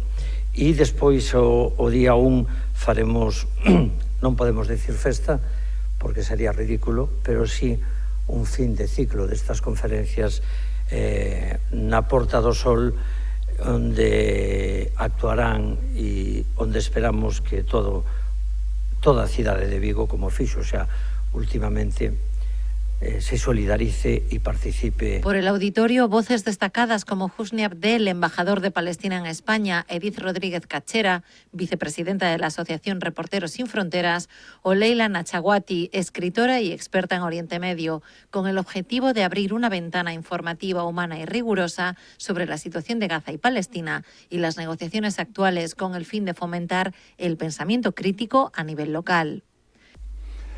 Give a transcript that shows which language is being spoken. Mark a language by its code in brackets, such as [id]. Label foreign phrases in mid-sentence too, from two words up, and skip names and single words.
[gl] E despois o día 1 faremos, non podemos decir festa, porque sería ridículo, pero sí un fin de ciclo destas conferencias na Porta do Sol, onde actuarán e onde esperamos que toda a cidade de Vigo, como fixo xa últimamente, se solidarice [es] y participe. Por el auditorio, voces destacadas como Husni Abdel, embajador de Palestina en España, Edith Rodríguez Cachera, vicepresidenta de la Asociación Reporteros Sin Fronteras, o Leila Nachawati, escritora y experta en Oriente Medio, con el objetivo de abrir una ventana informativa, humana y rigurosa sobre la situación de Gaza y Palestina y las negociaciones actuales, con el fin de fomentar el pensamiento crítico a nivel local.